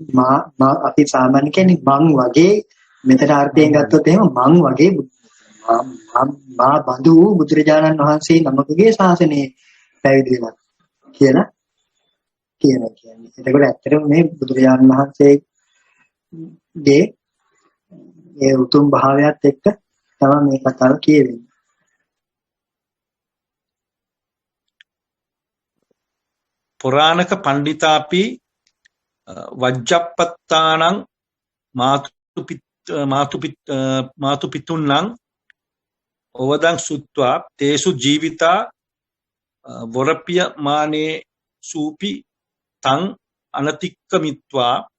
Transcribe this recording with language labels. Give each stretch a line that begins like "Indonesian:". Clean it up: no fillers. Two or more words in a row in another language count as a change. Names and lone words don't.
Sinhala: මා අපි සාමාන්‍ය කියන්නේ මං වගේ මෙතන අර්ථයෙන් ගත්තොත් එහෙම මං වගේ මා බඳු බුදුරජාණන් වහන්සේ නමකගේ ශාසනයේ පැවිදි වෙනවා කියලා කියන්නේ. එතකොට ඇත්තටම මේ බුදුරජාණන් වහන්සේගේ ඒ උතුම් භාවයත් එක්ක තමයි මේ කතාව කියවෙන්නේ.
Pali: පුරාණක පණ්ඩිතාපි වජ්ජප්පත්තානං මාතුපිතුන්නං ඕවදං සුත්වා තේසු ජීවිතා වරපිය මානේ සූපි තං අනතික්කමිත්වා